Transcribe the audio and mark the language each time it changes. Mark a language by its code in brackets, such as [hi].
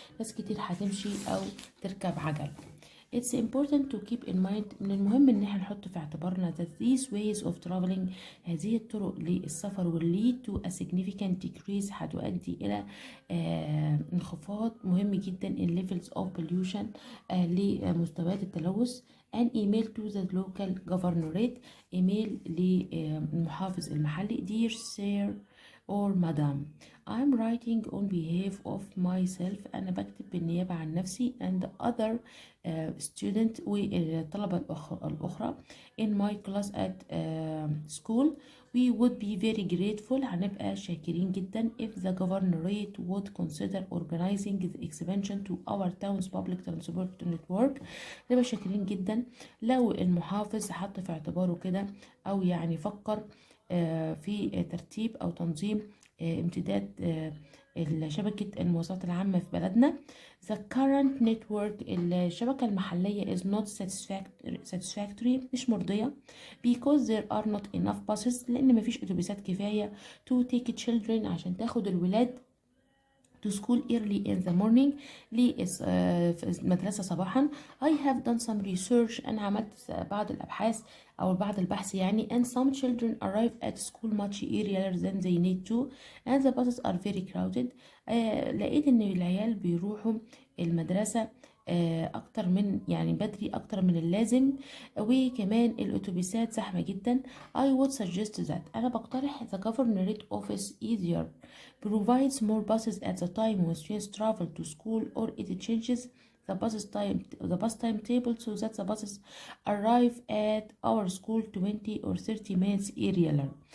[ar] ناس كتير هتمشي أو تركب عجل. [en] It's important to keep in mind. [ar] من المهم ان احنا نحط في اعتبارنا [en] that these ways of traveling [ar] هذه الطرق للسفر [en] will lead to a significant decrease. [ar] هتؤدي الى انخفاض مهم جدا [en] in levels of pollution [ar] لمستويات التلوث. [en] an email to the local governorate. [ar] ايميل للمحافظ المحلي. [en] dear sir or madam. I'm writing on behalf of myself. [ar] أنا بكتب بالنيابة عن نفسي [en] and other student [ar] والطلبة الأخرى [en] in my class at school. We would be very grateful. [ar] هنبقى شاكرين جدا [en] if the governorate would consider organizing the expansion to our town's public transport network. [ar] نبقى شاكرين جدا لو المحافظ حط في اعتباره كده أو يعني فكر في ترتيب أو تنظيم امتداد شبكة المواصلات العامة في بلدنا. [en] The current network [ar] الشبكة المحلية [en] is not satisfactory [ar] مش مرضية [en] because there are not enough buses [ar] لأن مفيش أتوبيسات كفاية [en] to take children [ar] عشان تاخد الولاد [en] to school early in the morning [ar] للمدرسة صباحا. [en] I have done some research [ar] أنا عملت بعض الأبحاث أو بعض البحث يعني [en] and some children arrive at school much earlier than they need to and the buses are very crowded. [ar] لقيت إن العيال بيروحوا المدرسة أكتر من يعني بدري أكتر من اللازم وكمان الأتوبيسات زحمة جدا. [en] I would suggest that [ar] أنا بقترح [en] the governorate office either provides more buses at the time when students travel to school or it changes the bus timetable so that the buses arrive at our school 20 or 30 minutes earlier.